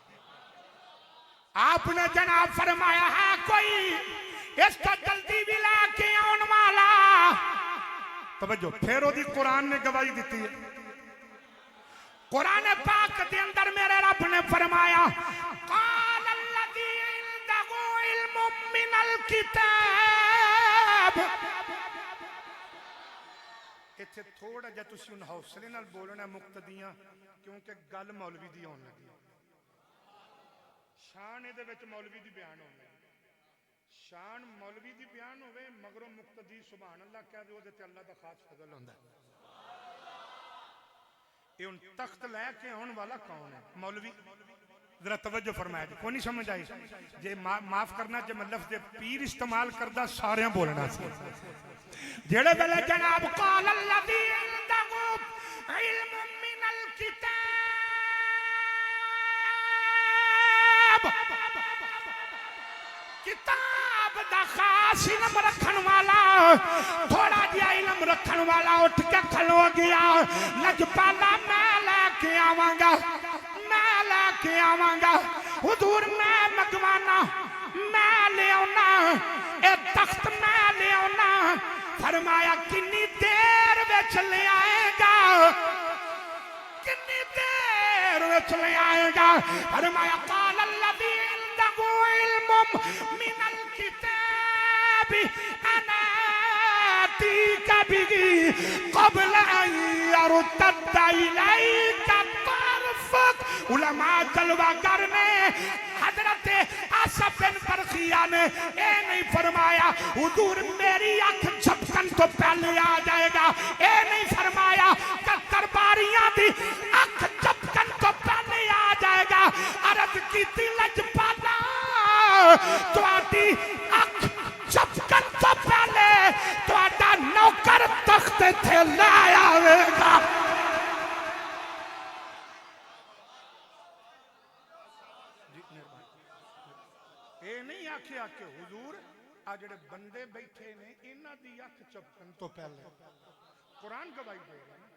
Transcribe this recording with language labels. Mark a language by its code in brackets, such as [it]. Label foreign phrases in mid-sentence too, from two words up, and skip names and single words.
[ur] آپ نے جناب فرمایا ہے کوئی اس کو جلدی بھی لا کے آنے والا. [pa] توجہ، پھر اوہدی قرآن نے گواہی دتی ہے. [ur] قرآن پاک کے اندر میرے رب نے فرمایا [ar] قال الذي عنده علم من الكتاب. [pa] ایتھے تھوڑا جیہا تسیں ہن حوصلے نال بولنا مقتدیاں، کیونکہ گل مولوی دی ہون لگی، شان ایہدے وچ مولوی دی بیان ہون لگی. شان مولوی دی بیان ہووے مگروں مقتدی سبحان اللہ کہہ دے، اوہدے تے اللہ دا خاص فضل ہندا ہے. ایہ ہن تخت لے کے آنے والا کون ہے? मौलवी। ذرا توجہ فرمایا جی، کوئی نہیں سمجھ آئی جے معاف کرنا جے میں لفظ پیر استعمال کردا سارے بولنا سی. جیہڑے ویلے جناب [ar] قال الذي عنده علم من الكتاب, [pa] ، کتاب دا خاص علم رکھن والا، تھوڑا جیہا علم رکھن والا اٹھ کے کھلو گیا. لجپالا میں لے کے آواں گا، میں لے کے آواں گا، حضور میں منگوانا، میں لے آنا، ایہ تخت میں لے آنا. فرمایا کتنی دیر وچ لے آئے گا، کتنی دیر وچ لے آئے گا? [ar] فرمایا قال الذي عنده علم من الكتاب أنا آتيك به قبل أن يرتد إليك طرفك. [pa] علما جلوہ گر نے حضرت آصف بن برخیا نے ایہ نہیں فرمایا حضور میری اکھ جھپکن توں پہلے آ جائے گا، ایہ نہیں فرمایا کہ درباریاں دی اکھ جھپکن توں پہلے آ جائے گا. عرض کیتی لجپالا تہاڈی اکھ جھپکن توں پہلے تہاڈا نوکر تخت تے لے آوے گا. ایہ نہیں آکھیا کہ حضور ایہ جیہڑے بندے بیٹھے نے ایہناں دی اکھ جھپکن توں پہلے، قرآن گواہی دے رہا ہے.